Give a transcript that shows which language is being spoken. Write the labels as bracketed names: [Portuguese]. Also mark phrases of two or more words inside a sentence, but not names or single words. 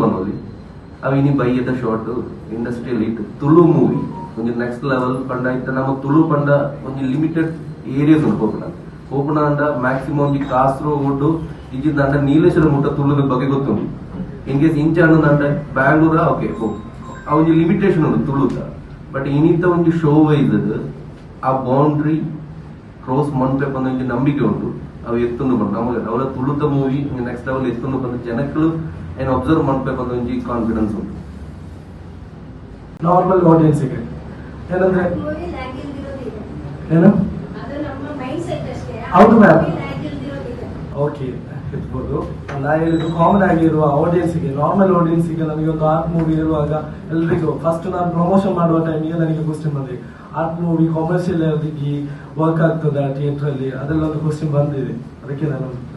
[Tulu] ಬನ್ನೋಲಿ ಅವು ಇನಿ ಬೈಯದ [English] short industrial hit [Tulu] ತುಳು ಮೂವಿ ಒಂಜಿ [English] next level [Tulu] ಪಂಡ ಇತ್ತ ನಮ್ಮ ತುಳು ಪಂಡ ಒಂಜಿ [English] limited areas [Tulu] ಉಂಟು ಓಪನ ಅಂಡ ಮ್ಯಾಕ್ಸಿಮಮ್ ಒಂಜಿ ಕಾಸರಗೋಡು ಇಜಿಂದ ಅಂಡ ನೀಲೇಶ್ವರ ಮುಟ್ಟ ತುಳುದ ಬಗ್ಗೆ ಗೊತ್ತುಂಟು [English] in case [Tulu] ಇಂಚ ಅನ್ನೋದಂಡ ಬ್ಯಾಂಗ್ಳೂರ ಓಕೆ ಆ ಒಂಜಿ ಲಿಮಿಟೇಷನ್ ಉಂಟು ತುಳುದ ಬಟ್ ಇನಿತ ಒಂಜಿ [English] show wise [Tulu] ಆ [English] boundary cross [Tulu] ಮನ್ಪೆ ಬಂದ ನಂಬಿಕೆ ಉಂಟು ಅವು ಎತ್ತೊಂದು ಬಂದು ನಮಗೆ ಅವರ ತುಳುದ [English] movie next level [Tulu] ಎತ್ತೊಂದು ಬಂದ ಜನಗಳು ಏನು ಅಬ್ಸರ್ವ್ ಮಾಡ್ಬೇಕು ಬಂದ ಒಂಜಿ ಕಾನ್ಫಿಡೆನ್ಸ್ ಉಂಟು [English] normal audience [Kannada] ಗೆ ಏನಂದ್ರೆ ಏನು ಹೌದು [English] ma'am okay [Kannada] ಇರ್ಬೋದು ನಾ ಹೇಳಿದ್ದು ಕಾಮನ್ ಆಗಿರುವ ಆಡಿಯನ್ಸ್ಗೆ [English] normal audienceಗೆ [Kannada] ನನಗೆ ಒಂದು [English] art movie [Kannada] ಇರುವಾಗ ಎಲ್ರಿಗೂ ಫಸ್ಟ್ ನಾನು ಪ್ರಮೋಷನ್ ಮಾಡುವ ಟೈಮಿಗೆ ನನಗೆ ಕ್ವಶನ್ ಬಂದಿದೆ [English] art movie commercial [Kannada] ಅವರಿಗೆ ವರ್ಕ್ ಆಗ್ತದ ಥಿಯೇಟರ್ ಅಲ್ಲಿ ಅದೆಲ್ಲ ಒಂದು ಕ್ವಶನ್ ಬಂದಿದೆ ಅದಕ್ಕೆ ನಾನು